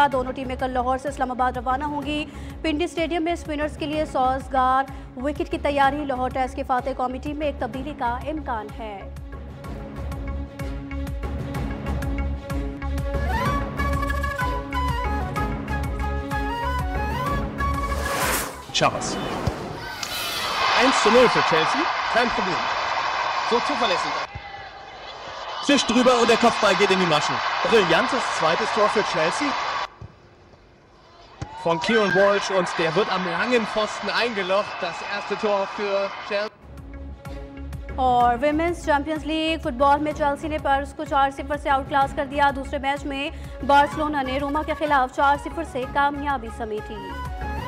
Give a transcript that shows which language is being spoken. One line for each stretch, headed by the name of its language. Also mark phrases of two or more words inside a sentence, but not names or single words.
Urdu: دونوں ٹیمیں کل لاہور سے اسلام آباد روانہ ہوں گی۔ پنڈی اسٹیڈیم میں اسپنرز کے لیے سازگار وکٹ کی تیاری. لاہور ٹیسٹ کے فاتح قومی ٹیم میں ایک تبدیلی کا امکان ہے.
German: Chavez. 1:0 für Chelsea, kein Problem. So zuverlässig. Tisch drüber und der Kopfball geht in die Maschen. Brillantes zweites Tor für Chelsea. Von Kieran Walsh und der wird am langen Pfosten eingelocht. Das erste Tor für Chelsea.
Urdu: اور ویمنز چیمپئنز لیگ فٹبال میں چیلسی نے پرس کو 4-0 سے آؤٹ کلاس کر دیا. دوسرے میچ میں بارسلونا نے روما کے خلاف 4-0 سے کامیابی سمیٹی.